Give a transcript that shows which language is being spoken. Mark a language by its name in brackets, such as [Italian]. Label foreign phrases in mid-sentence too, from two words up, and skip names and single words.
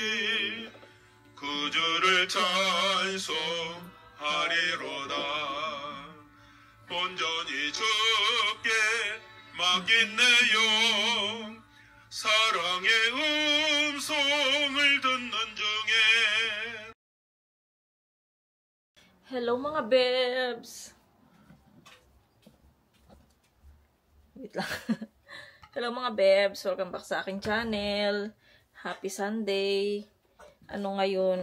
[Korean] 구주를 찬송하리로다. 온전히 주께 맡긴 내 영, 사랑의 음성을 듣는 중에. [Filipino] Hello mga bebs! Wait lang. Hello mga bebs! Welcome back sa aking channel. [English] Happy Sunday! [Filipino] Ano ngayon?